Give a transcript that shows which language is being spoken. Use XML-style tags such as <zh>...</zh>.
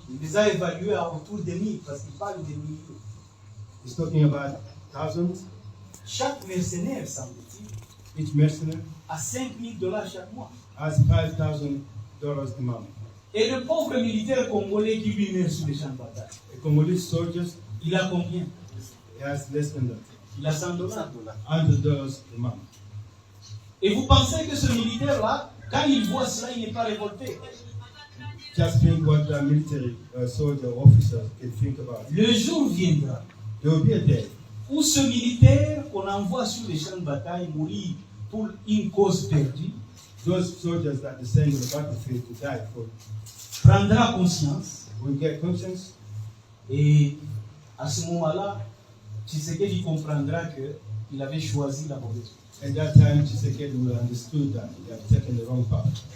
<fr>Il les a évalués à autour de 1000 parce qu'il parle de milliers.</fr> <en>He's talking about thousands.</en> <fr>Chaque mercenaire, semble-t-il,</fr> <en>Each mercenary</en> <fr>a $5,000 chaque mois.</fr> <en>has $5,000 a month.</en> <fr>Et le pauvre militaire congolais qui lui meurt sur les champs de bataille,</fr> <en>A Congolese soldier,</en> <fr>il a combien?</fr> <en>he has less than that.</en> <fr>Il a $100.</fr> <en>$100 a month.</en> <fr>Et vous pensez que ce militaire-là, quand il voit cela, il n'est pas révolté?</fr> <en>Just think what the military soldier officer can think about.</en> <fr>Le jour viendra</fr> <en>There will be a day</en> <fr>où ce militaire qu'on envoie sur les champs de bataille mourir pour une cause perdue</fr> <en>those soldiers that they send to the battlefield to die for</en> <fr>prendra conscience,</fr> <en>will get conscience,</en> <fr>et à ce moment-là, Tshisekedi comprendra qu'il avait choisi la mauvaise voie.</fr> <en>and that time Tshisekedi will understood that they have taken the wrong path.</en>